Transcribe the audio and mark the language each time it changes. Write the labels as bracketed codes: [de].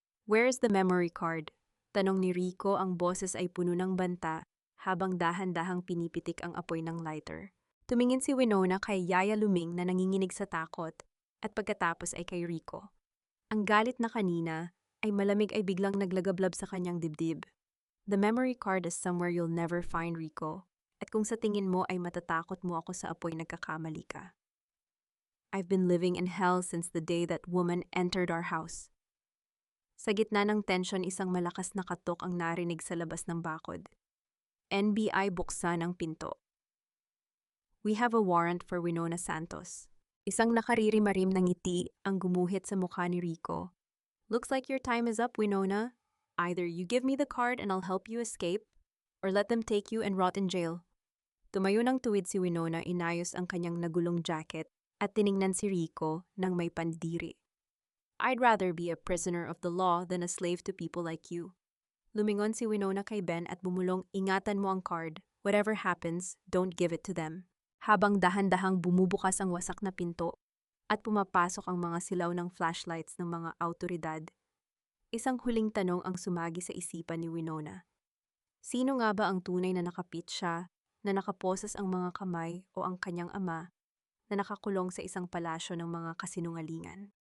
[en] Where's the memory card? [tl] Tanong ni Rico, ang boses ay puno ng banta habang dahan-dahang pinipitik ang apoy ng lighter. Tumingin si Winona kay Yaya Luming na nanginginig sa takot at pagkatapos ay kay Rico. Ang galit na kanina ay malamig ay biglang naglagablab sa kanyang dibdib. [en] The memory card is somewhere you'll never find, Rico. [tl] At kung sa tingin mo ay matatakot mo ako sa apoy, nagkakamali ka. [en] I've been living in hell since the day that woman entered our house. [tl] Sa gitna ng tensyon, isang malakas na katok ang narinig sa labas ng bakod. NBI, buksan ang pinto. [en] We have a warrant for Winona Santos. [tl] Isang nakaririmarim na ngiti ang gumuhit sa mukha ni Rico. [en] Looks like your time is up, Winona. Either you give me the card and I'll help you escape, or let them take you and rot in jail. [tl] Tumayo ng tuwid si Winona, inayos ang kanyang nagulong jacket at tiningnan si Rico nang may pandiri. [en] I'd rather be a prisoner of the law than a slave to people like you. [tl] Lumingon si Winona kay Ben at bumulong, ingatan mo ang card. [en] Whatever happens, don't give it to them. [tl] Habang dahan-dahang bumubukas ang wasak na pinto at pumapasok ang mga silaw ng flashlights ng mga autoridad, isang huling tanong ang sumagi sa isipan ni Winona. Sino nga ba ang tunay na nakapit siya, na nakaposes ang mga kamay, o ang kanyang ama na nakakulong sa isang palasyo ng mga kasinungalingan?